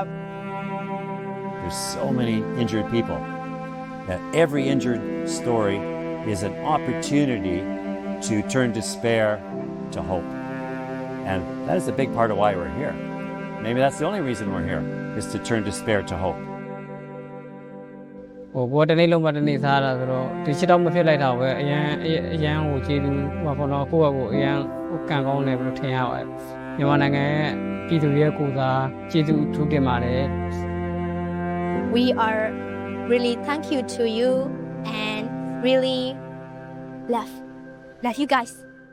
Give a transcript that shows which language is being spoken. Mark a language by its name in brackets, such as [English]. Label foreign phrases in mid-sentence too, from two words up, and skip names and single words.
[English] There's so many injured people that every injured story is an opportunity to turn despair to hope. And that is a big part of why we're here. Maybe that's the only reason we're here, is to turn despair to hope. [Burmese] ဟိုဘောတနေ့လုံးမတနေ့စားတာဆိုတော့ဒီချက်တော့မဖြစ်လိုက်တာပဲအရန်ဟိုကျေးဇူးဟိုပေါ့နော်ကိုယ့်ဘက်ကိုအရန်ဟိုကံကောင်းတယ်ဘယ်လိုထင်ရပါလဲမြန်မာနိုင်ငံရဲ့ပြည်သူရဲ့ကိုယ်စားကျေးဇူးထူးတင်ပါတယ် [English] We are really thank you to you and really love you guys.